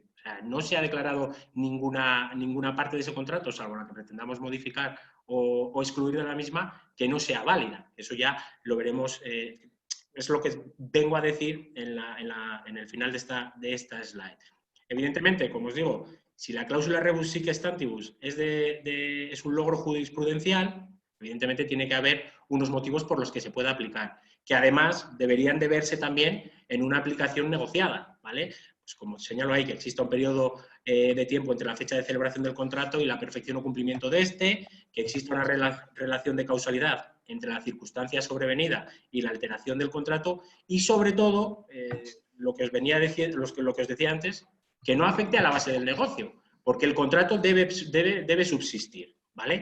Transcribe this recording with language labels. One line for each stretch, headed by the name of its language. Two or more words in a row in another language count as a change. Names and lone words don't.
Spanish: O sea, no se ha declarado ninguna parte de ese contrato, salvo la que pretendamos modificar o excluir de la misma, que no sea válida. Eso ya lo veremos, es lo que vengo a decir en el final de esta slide. Evidentemente, como os digo, si la cláusula
Latin: rebus sic stantibus
Spanish: es un logro jurisprudencial, evidentemente tiene que haber unos motivos por los que se pueda aplicar, que además deberían de verse también en una aplicación negociada, ¿vale? Pues como señalo ahí, que exista un periodo de tiempo entre la fecha de celebración del contrato y la perfección o cumplimiento de este, que exista una relación de causalidad entre la circunstancia sobrevenida y la alteración del contrato y, sobre todo, lo que os decía antes, que no afecte a la base del negocio, porque el contrato debe subsistir, ¿vale?